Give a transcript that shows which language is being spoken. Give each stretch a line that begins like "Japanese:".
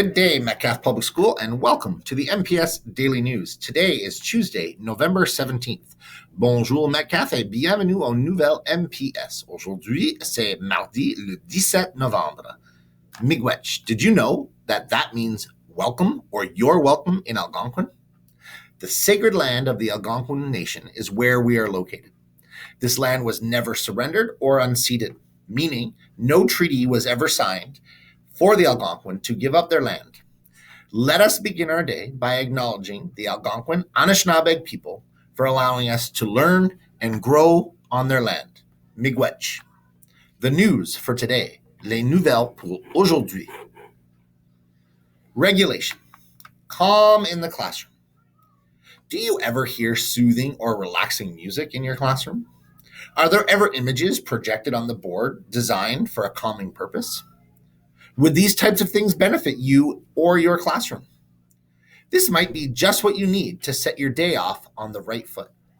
English: Good day, Metcalfe Public School, and welcome to the MPS Daily News. Today is Tuesday, November 17th.
French: Bonjour, Metcalfe, et bienvenue au Nouvelle MPS. Aujourd'hui, c'est mardi le 17 novembre.
English: Miigwech, did you know that means welcome or you're welcome in Algonquin? The sacred land of the Algonquin Nation is where we are located. This land was never surrendered or unceded, meaning no treaty was ever signed for the Algonquin to give up their land. Let us begin our day by acknowledging the Algonquin Anishinaabe people for allowing us to learn and grow on their land. Miigwech. The news for today.
French: Les nouvelles pour aujourd'hui.
English: Regulation. Calm in the classroom. Do you ever hear soothing or relaxing music in your classroom? Are there ever images projected on the board designed for a calming purpose? Would these types of things benefit you or your classroom? This might be just what you need to set your day off on the right foot.